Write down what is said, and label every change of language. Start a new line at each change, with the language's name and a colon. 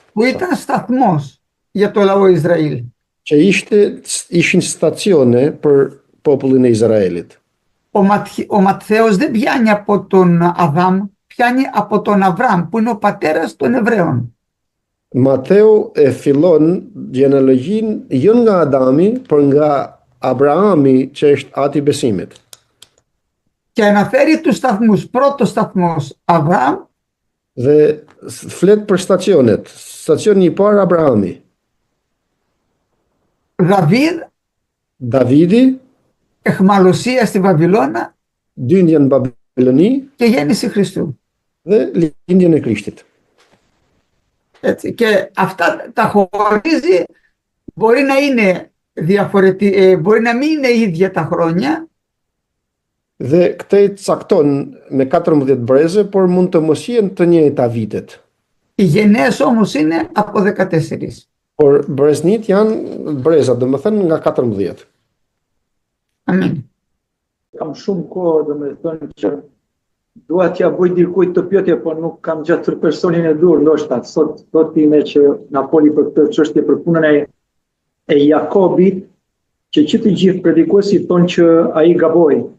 Greek: Που ήταν σταθμός για το λαό Ισραήλ.
Albanian: Që ishin stacione për popullin e Izraelit.
Greek: Ο Ματθαίος δεν πιάνει από τον Αδάμ, πιάνει από τον Αβραάμ, που είναι ο πατέρας των Εβραίων.
Albanian: Mateu e fillon genealogjin jo nga Adami, por nga Abrahami, që është ati besimit.
Greek: Και αναφέρει τους σταθμούς. Πρώτος σταθμός Αβραάμ.
Albanian: Dhe flet për stacionet. Stacioni i parë Abrahami. Davidi.
Greek: Εχμαλωσία στη Βαβυλώνα.
Albanian: Dyndja në Babiloni.
Greek: Και γέννηση Χριστού.
Albanian: Dhe lindjen e Krishtit.
Greek: Έτσι, και αυτά τα χωρίζει, μπορεί να είναι μπορεί να μην είναι ίδια τα χρόνια.
Albanian: Dhe këtë i cakton me 14 breze, por mund të mos jenë të njëjta vitet.
Greek: Οι γενναίες όμως είναι από 14.
Albanian: Por breznit janë breza, domethënë nga 14. Amin. Kam shumë kohë, domethënë që dua t'ja bëj dikujt të pyetje, por nuk kam gjatur personin e dur, ndoshta sot time që na poli për këtë çështje për punën e Jakobit, që të gjithë predikuesit thonë që ai gaboi.